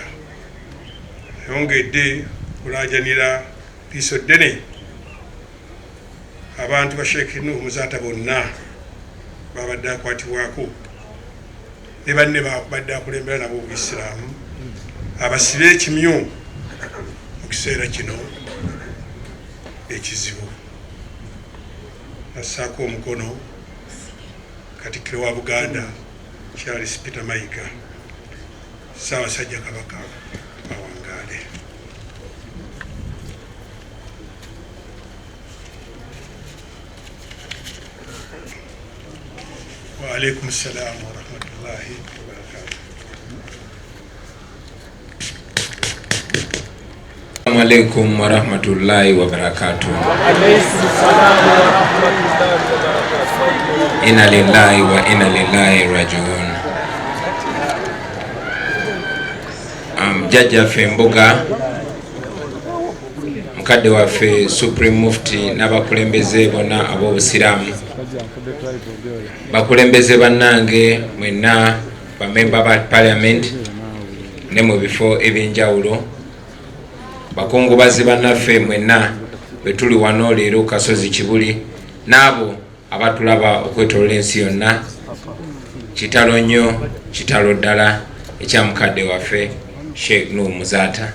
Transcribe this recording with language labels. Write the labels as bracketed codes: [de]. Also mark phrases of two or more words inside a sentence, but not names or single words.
[lg] Yongedde kulaajanira liiso ddene abantu ba Sheikh Nuh Muzata bonna babadde akwatibwako ne banne babadde akulembera nabo Obuyisiraamu, abasibe ekimyu mu kiseera kino ekizibu. Assaako omukono Katikkiro wa Buganda Charles Peter Mayiga, Ssaabasajja Kabaka awangaale. [ar] وعليكم السلام ورحمة الله وبركاته. السلام عليكم ورحمة الله وبركاته. إنا لله وإنا إليه راجعون. [lg] Jajja ffe Mbuga, mukadde waffe Supreme Mufti n'abakulembeze bonna ab'Obusiraamu, bakulembeze bannange mwenna bamemba ba Parliament ne mu bifo ebyenjawulo, bakungubazi bannaffe mwenna bwe tuli wano leero Kasozi Kibuli, n'abo abatulaba okwetolola ensi yonna, kitalo nnyo kitalo ddala ekya mukadde waffe Sheikh Nuh Muzata.